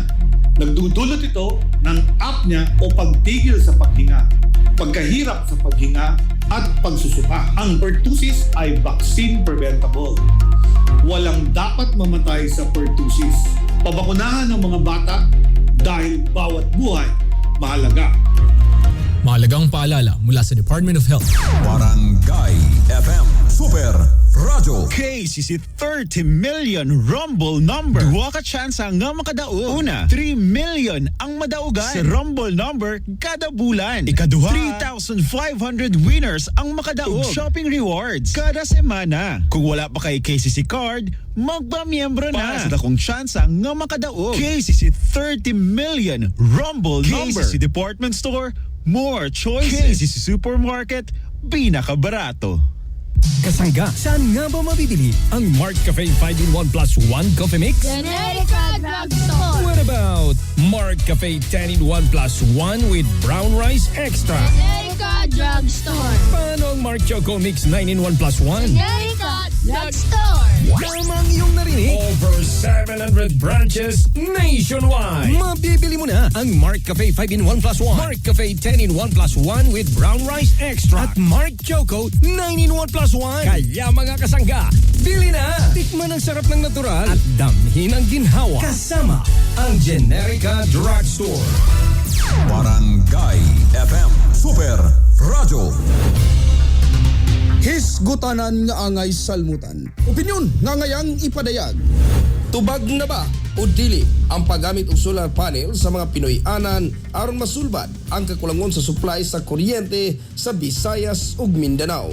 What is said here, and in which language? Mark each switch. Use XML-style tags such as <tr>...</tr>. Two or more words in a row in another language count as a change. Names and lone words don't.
<tl>Nagdudulot ito ng apnea o pagtigil sa paghinga, pagkahirap sa paghinga at pagsusuka. Ang pertussis ay</tl> <en>vaccine preventable.</en> <tl>Walang dapat mamatay sa pertussis. Pabakunahan ng mga bata dahil bawat buhay mahalaga. Mahalagang paalala mula sa Department of Health. Barangay FM Super Radio.</tl> <en>KCC 30 million Rumble number.</en> <ceb>Duwa ka tsansa nga makadaog. Una, 3 million ang madaugan sa Rumble number kada bulan. Ikaduha, 3,500 winners ang makadaog.</ceb> <en>Shopping rewards</en> <ceb>kada semana. Kung wala pa kay KCC card, magba-miyembro na. Para sa dakong tsansa nga makadaog.</ceb> <en>KCC 30 million Rumble number. KCC Department Store, more choices.</en> <ceb>KCC Supermarket, pinakabarato.</ceb> <tl>Kasangga, saan nga ba mabibili ang Mart Cafe 5-in-1 plus 1 coffee mix? Generica Drugstore.</tl> <en>What about Mart Cafe 10-in-1 plus 1 with brown rice extra?</en> <tl>Generica Drugstore. Paano ang Mart Choco Mix 9-in-1 plus 1? Generica Drugstore. Tamang iyong narinig.</tl> <en>Over 700 branches nationwide.</en> <tl>Mabibili mo na ang Mart Cafe 5-in-1 plus 1. Mart Cafe 10-in-1 plus 1 with brown rice extra. At Mart Choco 9-in-1 plus 1. Kaya mga kasangga, bili na! Tikman ang sarap ng natural at damhin ang ginhawa. Kasama ang Generica Drugstore. Barangay FM Super Radio.</tl> <ceb>Hisgutanan nga angay salmutan. Opinyon nga ngayang ipadayag. Tubag na ba o dili ang paggamit og solar panel sa mga Pinoy-anan aron masulbad ang kakulangon sa supply sa kuryente sa Visayas ug Mindanao?</ceb>